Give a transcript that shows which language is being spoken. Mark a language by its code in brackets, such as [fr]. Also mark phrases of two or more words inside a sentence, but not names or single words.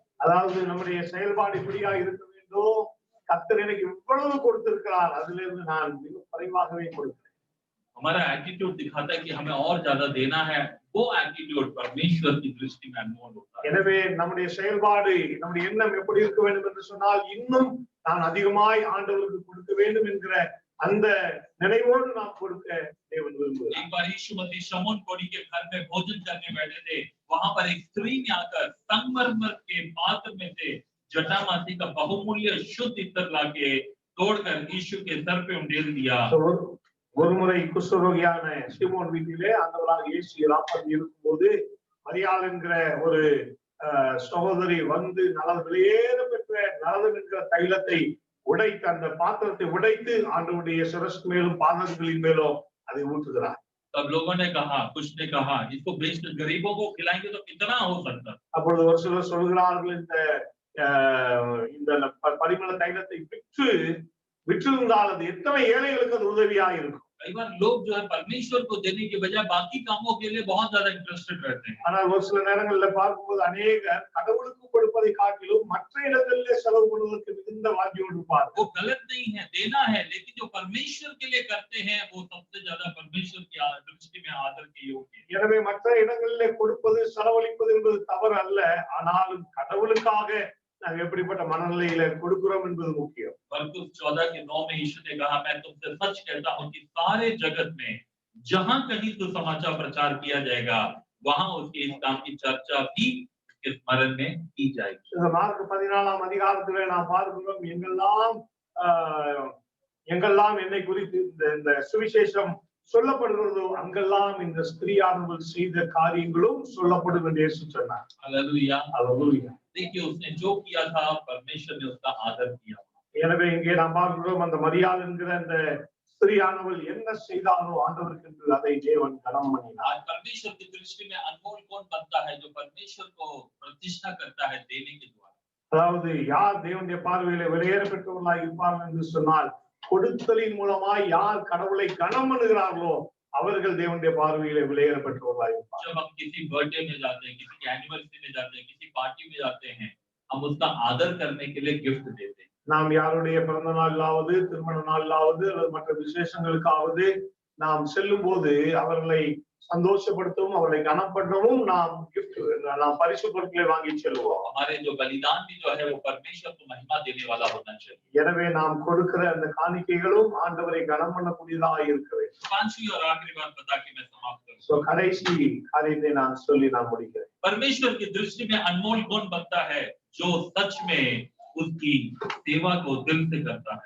[ta] அதாவது நம்முடைய செயல்பாடு இப்படியா இருக்க வேண்டும், கர்த்தர் எனக்கு இவ்வளவு கொடுத்திருக்கிறார், அதிலிருந்து நான் மிக குறைவாகவே கொடுக்கிறேன்। [hi] हमारा एटीट्यूड दिखाता है कि हमें और ज्यादा देना है, वो एटीट्यूड परमेश्वर की दृष्टि में अनमोल होता है। [ta] எனவே நம்முடைய செயல்பாடு நம்முடைய எண்ணம் எப்படி இருக்க வேண்டும் என்று சொன்னால் இன்னும் நான் அதிகமாய் ஆண்டவருக்கு கொடுக்க வேண்டும் என்கிற அந்த நினைவோடு நாம் கொடுக்க தேவன் விரும்புகிறார். [hi] एक बार यीशु मसीह शमौन कोढ़ी के घर में भोजन करने बैठे थे, वहां पर एक स्त्री ने आकर संगमरमर के पात्र में से जटामासी का बहुमूल्य शुद्ध इत्र लाके तोड़कर यीशु के सर पे उंडेल दिया। [ta] ஒருமுறை குஷ்டரோகியான சீமோன் வீட்டிலே ஆண்டவராக இயேசு ராப்பந்தி இருக்கும்போது மரியாள் என்கிற ஒரு சகோதரி வந்து வெளியேற பெற்ற நலதம் என்கிற தைலத்தை உடைத்து அந்த பாத்திரத்தை உடைத்து ஆண்டவருடைய சிரசு மேலும் பாதங்களின் மேலும் அதை ஊற்றுகிறார். [hi] तब लोगों ने कहा, कुछ ने कहा, इसको बेचकर गरीबों को खिलाएंगे तो कितना हो सकता। [ta] அப்பொழுது ஒரு சிலர் சொல்கிறார்கள் இந்த பரிமள தைலத்தை விற்றிருந்தால் அது எத்தனை ஏழைகளுக்கு அது உதவியா இருக்கும். [hi] कई बार लोग जो है परमेश्वर को देने के बजाय बाकी कामों के लिए बहुत ज्यादा इंटरेस्टेड रहते हैं। [ta] ஆனால் ஒரு சில நேரங்களில் பார்க்கும்போது அநேகர் கடவுளுக்கு கொடுப்பதை காட்டிலும் மற்ற இடங்களிலே செலவு பண்ணுவதற்கு மிகுந்த வாஞ்சியோடு இருப்பார்கள். [hi] वो गलत नहीं है, देना है, लेकिन जो परमेश्वर के लिए करते हैं वो सबसे ज्यादा परमेश्वर की दृष्टि में आदर के योग्य है। [ta] எனவே மற்ற இடங்களிலே கொடுப்பது செலவழிப்பது என்பது தவறு அல்ல, ஆனாலும் கடவுளுக்காக நாம் எப்படிப்பட்ட மனநிலையில கொடுக்கிறோம் என்பது முக்கியம். [hi] मरकुस 14:9 में यीशु ने कहा, मैं तुमसे सच कहता हूं कि सारे जगत में जहां कहीं सुसमाचार प्रचार किया जाएगा वहां उसके इस काम की चर्चा भी उसके स्मरण में की जाएगी। [ta] இந்த மார்க் 14ஆம் அதிகாரத்திலே நாம் பார்க்கிறோம், எங்கெல்லாம் என்னை குறித்து இந்த சுவிசேஷம் சொல்லப்படுகிறதோ அங்கெல்லாம் இந்த ஸ்திரீயானவள் செய்த காரியங்களும் சொல்லப்படும் என்று இயேசு சொன்னார். [hi] हालेलुया, हालेलुया। देखिए उसने जो किया था परमेश्वर ने उसका आदर किया। [ta] எனவே இங்கே நாம் பார்க்கிறோம், அந்த மரியாள் என்கிற அந்த ஸ்திரீயானவள் என்ன செய்தாலோ ஆண்டவருக்கு என்று அதை தேவன் கனம் பண்ணினார். [hi] आज परमेश्वर की दृष्टि में अनमोल कौन बनता है? जो परमेश्वर को प्रतिष्ठा करता है देने के द्वारा। [ta] அதாவது யார் தேவனுடைய பார்வையிலே வெளியேற பெற்றவர்களாய் இருப்பார்கள் என்று சொன்னால், கொடுத்தலின் மூலமாய் யார் கடவுளை கனம் பண்ணுகிறார்களோ அவர்கள் தேவனுடைய பார்வையிலே வெளியேற பெற்றவர்களாய் இருப்பார்கள். [hi] जब हम किसी बर्थडे में जाते हैं, किसी एनिवर्सरी में जाते हैं, किसी पार्टी में जाते हैं, हम उसका आदर करने के लिए गिफ्ट देते हैं। [ta] நாம் யாருடைய பிறந்த நாளாவது திருமண நாளாவது அல்லது மற்ற விசேஷங்களுக்காவது நாம் செல்லும் போது அவர்களை சந்தோஷப்படுத்தவும் அவர்களை கனம் பண்ணவும் நாம் பரிசு பொருட்களை வாங்கி செல்வோம். [hi] हमारे जो बलिदान भी जो है वो परमेश्वर को महिमा देने वाला होना चाहिए। [ta] எனவே நாம் கொடுக்கிற அந்த காணிக்கைகளும் ஆண்டவரை கனம் பண்ணக்கூடியதாக இருக்க வேண்டும். [hi] पांचवी और आखिरी बात बता के मैं समाप्त करूं। [ta] சோ கடைசி காரியத்தை நான் சொல்லி நான் முடிக்கிறேன். [hi] परमेश्वर की दृष्टि में अनमोल कौन बनता है? जो सच में उसकी सेवा को दिल से करता है।